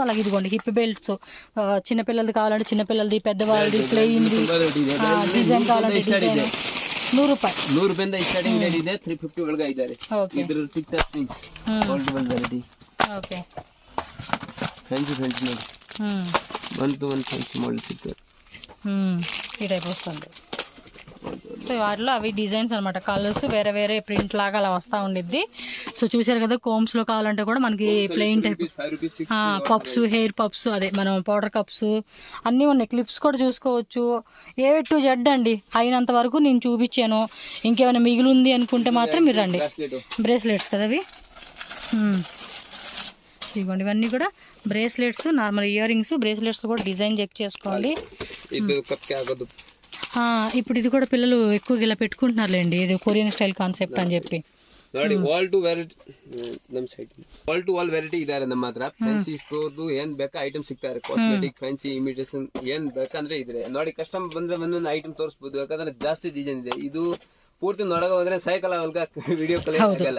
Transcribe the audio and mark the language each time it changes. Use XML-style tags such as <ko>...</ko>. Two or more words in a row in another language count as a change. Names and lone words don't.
<te>అలాగే ఇదిగోండి హిప్ బెల్ట్స్, చిన్నపిల్లలది కావాలంటే చిన్నపిల్లలది, పెద్దవాళ్ళది, ప్లెయిన్ డిజైన్ కావాలంటే డిజైన్ 100 రూపాయలు.</te> <kn>100 ರೂಪಾಯಿಂದ ಸ್ಟಾರ್ಟಿಂಗ್ ರೇಟ್ ಇದೆ. 350 ಒಳಗೆ ಇದ್ದಾರೆ. ಇದ್ರ</kn> <en>tick tock things all to one variety.</en> <kn>ಓಕೆ. ಫ್ಯಾನ್ಸಿ ನೋಡಿ. 1 to 1 ಫ್ಯಾನ್ಸಿ మోడల్ సిక్తారు.</kn> <te>ఈ టైప్ వస్తుంది. సో వాటిలో అవి డిజైన్స్ అనమాట, కలర్స్ వేరే వేరే ప్రింట్ లాగా అలా వస్తూ ఉండిద్ది. సో చూసారు కదా, కోమ్స్ లో కావాలంటే కూడా మనకి</te> <en>plain type puffs, hair puffs,</en> <te>అదే మనం</te> <en>powder cups</en> <te>అన్నీ ఉన్నాయి. క్లిప్స్ కూడా చూసుకోవచ్చు. A to Z అండి. అయినంత వరకు నేను చూపించాను. ఇంకేమైనా మిగిలి ఉంది అనుకుంటే మాత్రం మీరు రండి. బ్రేస్లెట్స్ కదా అవి. ఇదిగోండి, ఇవన్నీ కూడా బ్రేస్లెట్స్,</te> <en>normal ear rings.</en> <te>బ్రేస్లెట్స్ కూడా డిజైన్ చెక్ చేసుకోండి. ఇప్పుడు ఇది కూడా పిల్లలు ఎక్కువగా ఇలా పెట్టుకుంటున్నారులేండి, ఇది</te> <en>Korean style concept</en> <te>అని చెప్పి.</te> <kn>ನೋಡಿ</kn> <en>all to variety</en> <kn>ನಮ್ಮ ಸೈಡ್</kn> <en>all to all variety</en> <kn>ಇದಾರೆ ನಮ್ಮ ಹತ್ರ. ಫ್ಯಾನ್ಸಿ ಸ್ಟೋರ್ದು ಏನ್ ಬೇಕಾ ಐಟಮ್ ಸಿಗ್ತಾರೆ. ಕಾಸ್ಮೆಟಿಕ್, ಫ್ಯಾನ್ಸಿ, ಇಮಿಟೇಷನ್ ಏನ್ ಬೇಕಂದ್ರೆ ಇದ್ರೆ ನೋಡಿ. ಕಸ್ಟಮರ್ ಬಂದ್ರೆ ಒಂದೊಂದು ಐಟಮ್ ತೋರಿಸಬಹುದು, ಯಾಕಂದ್ರೆ ಜಾಸ್ತಿ ಡಿಸೈನ್ ಇದೆ. ಇದು ಪೂರ್ತಿ ನೋಡಕ ಹೋದ್ರೆ ಸೈಕಲ್ ಅವಲ್ಗ</kn> <en>video call</en> <kn>ಆಗಲ್ಲ.</kn>